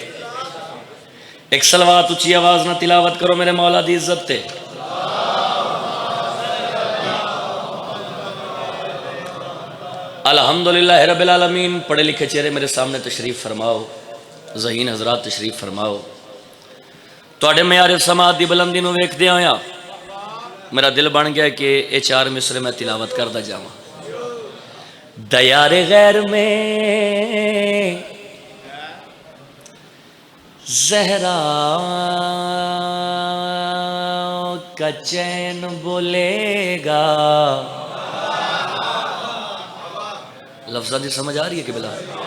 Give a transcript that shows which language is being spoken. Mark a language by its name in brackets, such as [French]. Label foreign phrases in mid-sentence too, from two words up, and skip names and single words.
[Punjabi] ایک صلوات اچھی آواز نہ تلاوت کرو میرے مولا دی عزت تے۔ [Arabic] الحمدللہ رب العالمین۔ [Urdu] پڑھے لکھے چہرے میرے سامنے تشریف فرماؤ، ذہین حضرات تشریف فرماؤ۔ [Punjabi] تواڈے معیار سماعت دی بلندی نو ویکھدے ہویا میرا دل بن گیا کہ یہ 4 مصرے میں تلاوت کردا جاواں۔ [Urdu] دیار غیر میں زہرا کا چین بولے گا۔ [Punjabi] لفظہ دی سمجھ آ رہی ہے کہ بلا؟